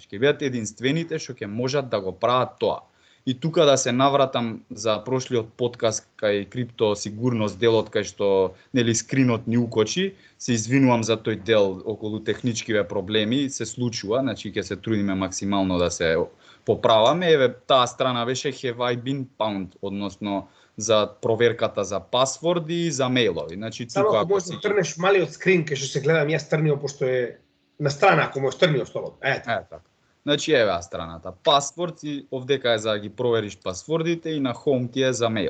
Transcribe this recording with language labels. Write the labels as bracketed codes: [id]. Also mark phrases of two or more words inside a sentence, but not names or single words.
[mk] Ќе бидат единствените што ќе можат да го прават тоа. И тука да се навратам за прошлиот подкаст кај криптосигурност делот кај што нели скринот ни укочи, се извинувам за тој дел околу техничкиве проблеми, се случува, значи ќе се трудиме максимално да се поправаме. Еве таа страна беше have I been found, односно за проверката за пасворди и за мејлови. Значи тука само ако можеш да трнеш малиот скрин кај што се гледам јас трнио пошто е на страна, ако можеш трнио столот. Така. Значи еве страната. Пасворд и овдека е за да ги провериш пасвордите и на home ти е за мејл.